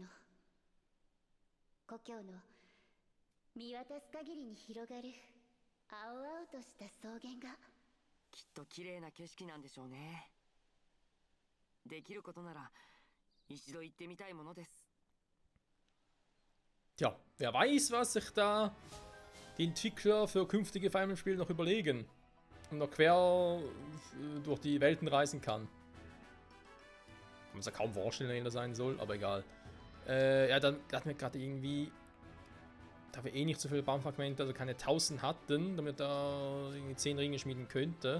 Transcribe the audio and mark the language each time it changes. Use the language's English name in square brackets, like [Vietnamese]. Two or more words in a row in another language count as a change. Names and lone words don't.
[Japanese] 故郷の見渡す限りに広がる青々とした草原が。きっと綺麗な景色なんでしょうね。できることなら一度行ってみたいものです。 [German] Tja, wer weiß, was sich da die Entwickler für künftige Fire Emblem Spiele noch überlegen. Und noch quer durch die Welten reisen kann. Kann man sich ja kaum vorstellen, wer das sein soll, aber egal. Ja, dann hatten wir gerade irgendwie, da wir eh nicht so viele Baumfragmente, also keine 1000 hatten, damit da irgendwie 10 Ringe schmieden könnte.